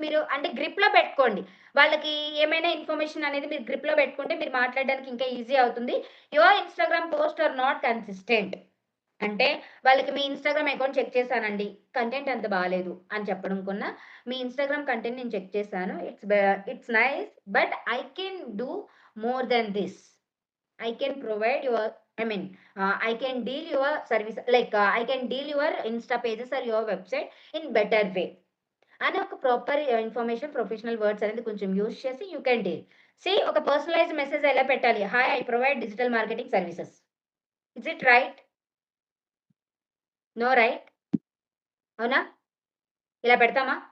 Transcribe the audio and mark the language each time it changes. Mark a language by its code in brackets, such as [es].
[te] మీరు అంటే గ్రిప్ లో పెట్టుకోండి. వాళ్ళకి ఏమైనా ఇన్ఫర్మేషన్ అనేది మీరు గ్రిప్ లో పెట్టుకుంటే మీరు మాట్లాడడానికి ఇంకా ఈజీ అవుతుంది. [en] Your Instagram post are not consistent. [te] అంటే వాళ్ళకి మీ ఇన్స్టాగ్రామ్ అకౌంట్ చెక్ చేశానండి, కంటెంట్ అంత బాగాలేదు అని చెప్పడం కన్నా, మీ ఇన్స్టాగ్రామ్ కంటెంట్ నేను చెక్ చేశాను, [en] It's nice but I can do more than this. I can provide your, I can deal your service, like I can deal your Insta pages or your website in better way. [te] అని ఒక proper information, professional words అనేది కొంచెం use చేసి [en] You can deal. [te] C ఒక personalise message ఎలా పెట్టాలి? [en] Hi, I provide digital marketing services. Is it right? No right? [te] అవునా? ఇలా పెడతామా?